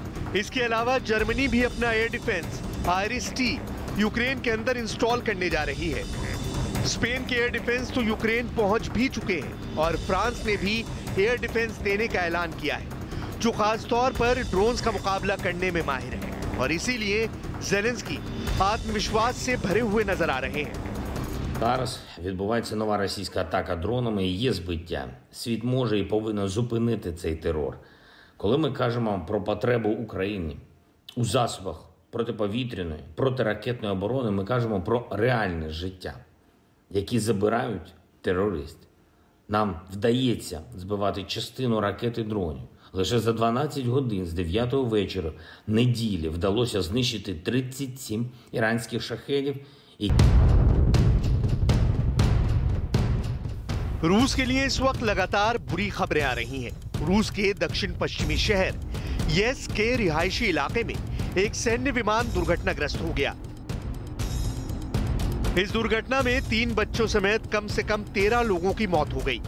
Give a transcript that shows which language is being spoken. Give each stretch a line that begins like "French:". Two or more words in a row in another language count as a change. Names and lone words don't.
Hindi: इसके अलावा जर्मनी भी अपना
English: air defense
Hindi: IRIS-T यूक्रेन के अंदर इंस्टॉल करने जा रही है। स्पेन के
English: air defense
Hindi: तो यूक्रेन पहुंच भी चुके हैं, और फ्रांस ने भी
English: air defense
Hindi: देने का ऐलान किया है, जो खास तौर पर ड्रोन्स का मुकाबला करने में माहिर है, और इसीलिए ज़ेलेंस्की आत्मविश्वास से भरे हुए नजर आ रहे हैं।
Ukrainian: Зараз відбувається нова російська атака дронами і є збиття. Світ може і повинен зупинити цей терор. Коли ми кажемо про потребу України у засобах протиповітряної, протиракетної оборони, ми кажемо про реальне життя, які забирають терористи. Нам вдається збивати частину ракет і дронів. Лише за 12 годин з 9 вечора неділі вдалося знищити 37 іранських шахедів і
Hindi: रूस के लिए इस वक्त लगातार बुरी खबरें आ रही हैं। रूस के दक्षिण पश्चिमी शहर येस्क के रिहायशी इलाके में एक सैन्य विमान दुर्घटनाग्रस्त हो गया। इस दुर्घटना में 3 बच्चों समेत कम से कम 13 लोगों की मौत हो गई।